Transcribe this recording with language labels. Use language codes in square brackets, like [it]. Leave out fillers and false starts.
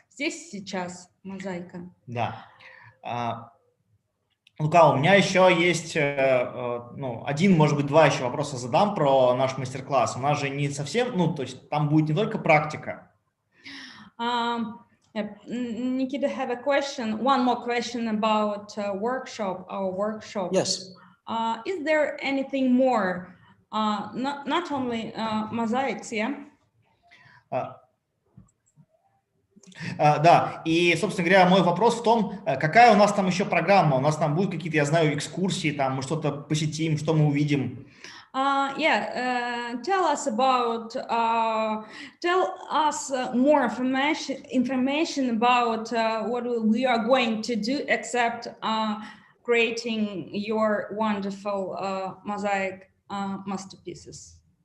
[ru] Здесь сейчас мозаика. Да. Лука, у меня еще есть один, может быть, два еще вопроса задам про наш мастер-класс. У нас же не совсем, то есть там будет не только практика. [en] Nikita, have a question. One more question about our workshop. Yes. Is there anything more? Not only mosaics, yeah? [ru] Да, и, собственно говоря, мой вопрос в том, какая у нас там еще программа? У нас там будут какие-то, я знаю, экскурсии, там мы что-то посетим, что мы увидим? [en] Tell us more information about what we are going to do, except creating your wonderful mosaic masterpieces.